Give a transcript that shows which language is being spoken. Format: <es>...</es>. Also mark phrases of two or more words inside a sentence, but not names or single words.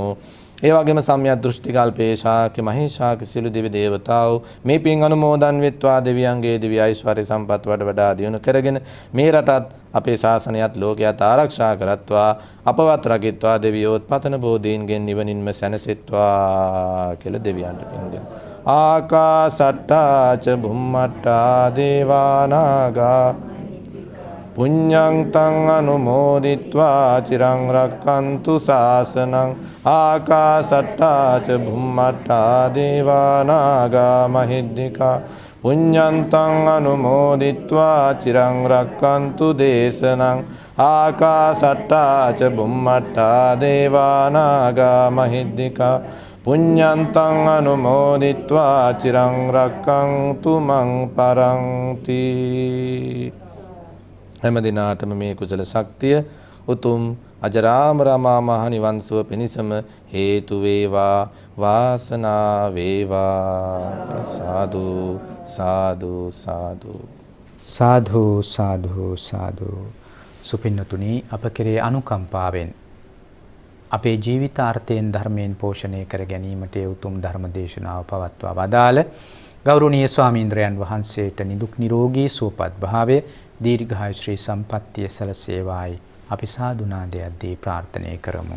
<si>ඒ වගේම සම්‍යක් දෘෂ්ටි කල්පේ ශාක්‍ය මහේශාක්‍ය සියලු දෙවි දේවතාවෝ මේ පින් අනුමෝදන් වෙත්වා. දෙවියන්ගේ දිව්‍ය ඓශ්වර්ය සම්පත් වඩා දියුණු කරගෙන මේ රටත් අපේ ශාසනයත් ලෝකයත් ආරක්ෂා කරත්වා. අපවත් රකිත්වා. දෙවියෝත් පතන බෝධීන්ගෙන් නිවනින්ම සැනසෙත්වා කියලා දෙවියන්ට පින් දෙමු.</si> <pi>ආකාසට්ටා ච බුම්මට්ටා දේවා නාග පුඤ්ඤං තං අනුමෝදිත්වා චිරං රක්칸තු ශාසනං ආකාසට්ටා ච බුම්මට්ටා දේවා නාග මහිද්దికා පුඤ්ඤං තං අනුමෝදිත්වා චිරං රක්칸තු දේශනං ආකාසට්ටා ච බුම්මට්ටා දේවා නාග මහිද්దికා පුඤ්ඤං තං අනුමෝදිත්වා චිරං රක්칸තු මං පරන්ති.</pi> <si>හැම දිනාටම මේ කුසල ශක්තිය උතුම් අජරාමර මහ නිවන් සුව පිණිසම හේතු වේවා වාසනාව වේවා. සාදු සාදු සාදු සාදු සාදු සාදු. සුපින්නතුනි, අප කෙරේ අනුකම්පාවෙන් අපේ ජීවිතාර්ථයෙන් ධර්මයෙන් පෝෂණය කර ගැනීමට උතුම් ධර්ම දේශනාව පවත්වා වදාළ ගෞරවනීය ස්වාමීන්ද්‍රයන් වහන්සේට නිදුක් නිරෝගී සුවපත් භාවය දීර්ඝායු ශ්‍රී සම්පත්තිය සැලසේවායි අපි සාදුනාදයක් දී ප්‍රාර්ථනා කරමු.</si>